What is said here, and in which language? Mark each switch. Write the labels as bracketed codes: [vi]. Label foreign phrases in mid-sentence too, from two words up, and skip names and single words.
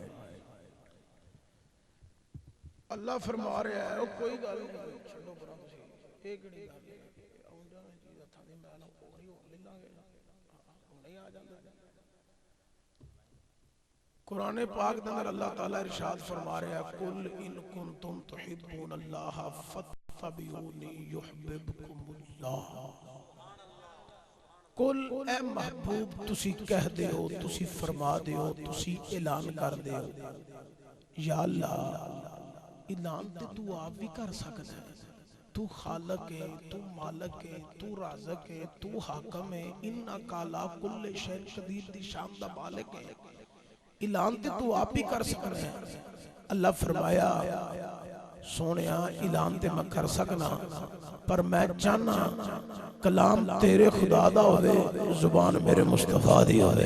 [pa] ਅੱਲਾਹ ਫ਼ਰਮਾ ਰਿਹਾ ਹੈ, ਕੋਈ ਗੱਲ ਨਹੀਂ, ਛੱਡੋ ਪਰਾਂ ਤੁਸੀਂ, ਇਹ ਕਿਹੜੀ ਗੱਲ ਹੈ, ਆਉਂਦਾ ਨੇ ਚੀਜ਼ ਹੱਥਾਂ ਦੀ ਮੈਲ ਹੋਰੀ ਹੋ ਲੈਂਗੇ, ਨਹੀਂ ਆ ਜਾਂਦਾ। ਕੁਰਾਨ ਪਾਕ ਦੇ ਅੰਦਰ ਅੱਲਾਹ ਤਾਲਾ ਇਰਸ਼ਾਦ ਫ਼ਰਮਾ ਰਿਹਾ ਹੈ, [ar] قل إن كنتم تحبون الله فاتبعوني يحببكم الله. [pa] ਕੁਲ ਏ ਮਹਿਬੂਬ ਤੁਸੀ ਕਹਿ ਦਿਓ, ਤੁਸੀ ਫ਼ਰਮਾ ਦਿਓ, ਤੁਸੀ ਐਲਾਨ ਕਰ ਦਿਓ, ਯਾ ਅੱਲਾਹ ਐਲਾਨ ਤੇ ਤੂ ਆਪ ਭੀ ਕਰ ਸਕਦਾ ਹੈ। ਤੂ ਖ਼ਾਲਕ ਹੈ, ਤੂ ਮਾਲਕ ਹੈ, ਤੂ ਰਾਜ਼ਿਕ ਹੈ, ਤੂ ਹਾਕਮ ਹੈ। [ar] إنا كالا كل شيء قدير [pa] ਦੀ ਸ਼ਾਨ ਦਾ ਮਾਲਿਕ ਹੈ। ਐਲਾਨ ਤੇ ਤੂ ਆਪ ਹੀ ਕਰ ਸਕਦਾ ਹੈ। ਅੱਲਾਹ ਫ਼ਰਮਾਇਆ ਸੋਹਣਿਆ ਐਲਾਨ ਤੇ ਮੈਂ ਕਰ ਸਕਨਾ, ਪਰ ਮੈਂ ਚਾਹਨਾ ਕਲਾਮ ਤੇਰੇ ਖ਼ੁਦਾ ਦਾ ਹੋਵੇ, ਜ਼ੁਬਾਨ ਮੇਰੇ ਮੁਸਤਫ਼ਾ ਦੀ ਹੋਵੇ।